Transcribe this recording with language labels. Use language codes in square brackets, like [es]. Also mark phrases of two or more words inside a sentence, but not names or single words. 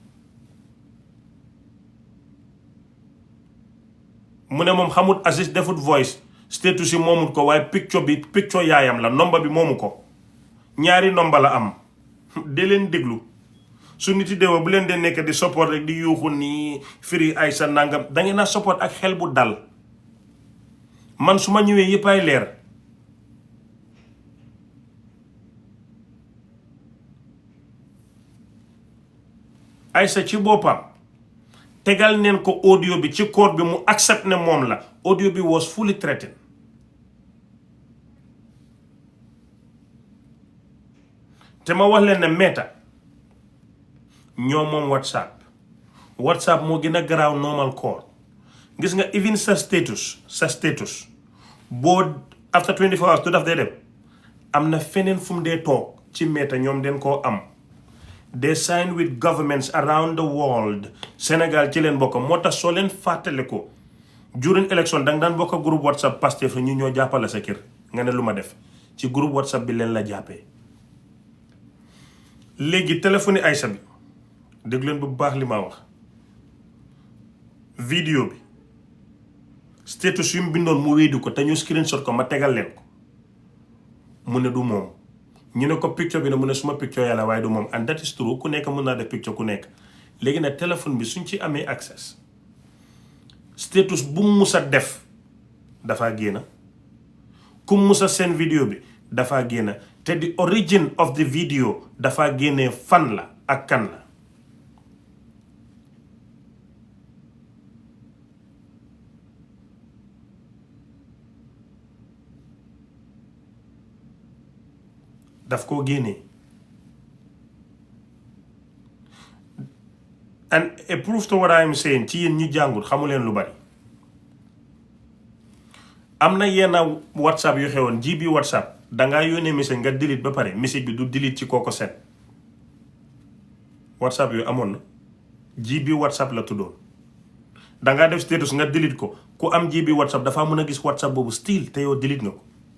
[wo] mu ne moom xamut Aziz defut [en] voice status [wo] yi moomut ko waaye picture yaayam la nomba bi moomu ko ñaari nomba la am de leen déglu su nit yi deewoo bu leen dee nekk di support rek di yuuxu nii firi Aisha nangam da ngeen a support ak xel bu dal man su ma ñëwee yëpp ay leer Aisha ci boppam tegal neen ko audio bi ci court bi mu accept ne moom la audio bi [en] was fully threatened [wo] te ma wax leen ne Meta ñoo moom WhatsApp moo gën a garaaw [en] normal call [wo] gis nga even sa status boo [en] after 24 hours [wo] du daf dee dem am na feneen fu mu dee toog ci Meta ñoom den koo am [en] they sign with governments around the world [wo] Sénégal ci leen bokk moo tax soo leen fàttale ko [en] during election [wo] danga daan bokk groupe WhatsApp Pastef ñu ñoo jàppale sa kër nga ne lu ma def ci groupe WhatsApp bi leen la jàppee léegi téléphone Aisha bi dégg leen bu baax li ma wax vidéo bi status yu mu bindoon mu wéedu ko te ñu screenshot ko ma tegal leen ko mu ne du moom ñu ne ko picture bi ne mu ne suma picture yàlla waaye du moom [en] and that is true [wo] ku nekk mën naa def picture ku nekk léegi nag téléphone bi suñ ci amee access status bu mu mus a def dafa génn ku mus a seen vidéo bi dafa génn te [en] the origin of the video [wo] dafa génnee fan la ak kan la daf koo génnee [en] and a proof to what I am saying [wo] ci yéen ñi jàngul xamu leen lu bari am na yenn WhatsApp yu xewoon GB WhatsApp dangaa yónnee message nga delete ba pare message bi du delete ci kooko set WhatsApp yu amoon na GB WhatsApp la tuddoon dangaa def status nga delete ko ku am GB WhatsApp dafa mën a gis WhatsApp boobu still te yow delete nga ko